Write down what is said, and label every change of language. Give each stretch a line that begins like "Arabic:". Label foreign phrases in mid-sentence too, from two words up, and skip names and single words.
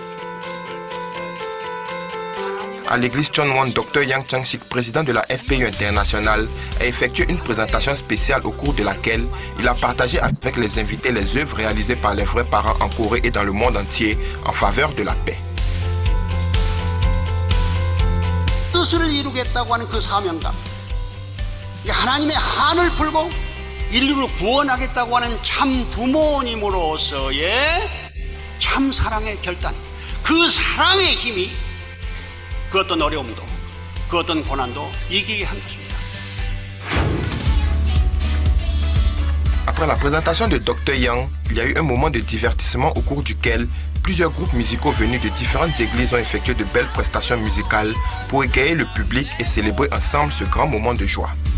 French: À l'église Chonwon, Dr. Yang Chang-sik, président de la FPU internationale, a effectué une présentation spéciale au cours de laquelle il a partagé avec les invités les œuvres réalisées par les vrais parents en Corée et dans le monde entier en faveur de la paix.
Korean: 뜻을 이루겠다고 하는 그 사명감, 하나님의 한을 풀고 인류를 구원하겠다고 하는 참 부모님으로서의 참 사랑의 결단, 그 사랑의 힘이 그 어떤 어려움도, 그 어떤 고난도 이기게 한 것입니다.
French: Après la présentation de Dr. Yang, il y a eu un moment de divertissement au cours duquel plusieurs groupes musicaux venus de différentes églises ont effectué de belles prestations musicales pour égayer le public et célébrer ensemble ce grand moment de joie.